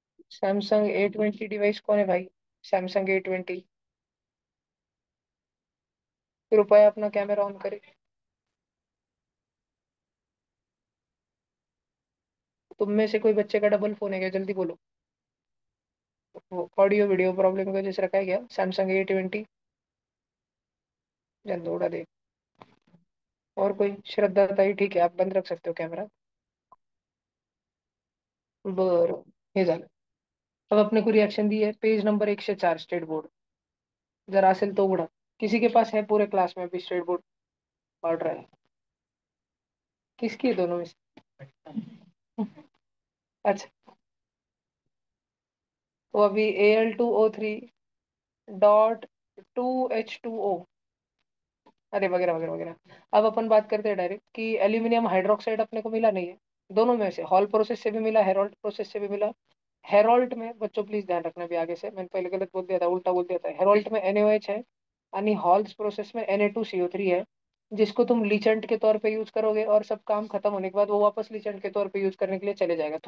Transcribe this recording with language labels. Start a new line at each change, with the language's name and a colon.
Hindi: Samsung A20 device कौन है भाई? Samsung A20। कृपया अपना कैमरा ऑन करे। तुम में से कोई बच्चे का डबल फोन है क्या? जल्दी बोलो। वो ऑडियो वीडियो प्रॉब्लम की वजह से रखा है क्या Samsung A20? जल्द उड़ा दे। और कोई? श्रद्धा ताई ठीक है, आप बंद रख सकते हो कैमरा।
Marathi: बरं, हे झालं।
Hindi: अब अपने को रिएक्शन दी है पेज नंबर 104 स्टेट बोर्ड।
Marathi: जरा असेल तो उघडा।
Hindi: किसी के पास है पूरे क्लास में भी स्टेट बोर्ड पढ़ रहा है? किसकी है दोनों में से? अच्छा, तो अभी Al2O3.2H2O, अरे वगैरह वगैरह वगैरह। अब अपन बात करते हैं डायरेक्ट कि एल्यूमिनियम हाइड्रोक्साइड अपने को मिला नहीं है। दोनों में से, हॉल प्रोसेस से भी मिला, हेरोल्ट प्रोसेस से भी मिला। हेरोल्ट में बच्चों प्लीज ध्यान रखना भी, आगे से मैंने पहले गलत बोल दिया था, उल्टा बोल दिया था। हेरोल्ट में NaOH है, यानी हॉल्स प्रोसेस में Na2CO3 है, जिसको तुम लीचेंट के तौर पे यूज करोगे और सब काम खत्म होने के बाद वो वापस लीचेंट के तौर पे यूज करने के लिए चले जाएगा।